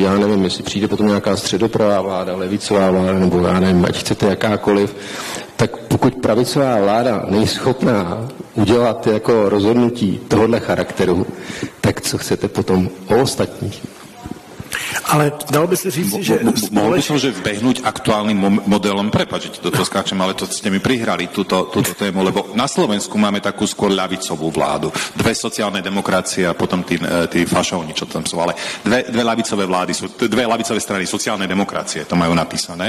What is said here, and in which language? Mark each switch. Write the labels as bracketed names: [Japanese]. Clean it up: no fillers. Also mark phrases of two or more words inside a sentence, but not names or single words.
[Czech] Já nevím, jestli přijde potom nějaká středopravá vláda, levicová vláda, nebo já nevím, ať chcete jakákoliv, tak pokud pravicová vláda není schopná udělat jako rozhodnutí tohohle charakteru, tak co chcete potom o ostatních? Ale dalo by se říct, že... [Slovak] Mohol by som, že vbehnúť aktuálnym modelom, prepáč, že ti do toho skáčem, ale to ste mi prihrali túto tému, lebo na Slovensku máme takú skôr ľavicovú vládu. Dve sociálne demokracie a potom tí fašovni, čo tam sú, ale dve ľavicové vlády sú, dve ľavicové strany sociálne demokracie, to majú napísané.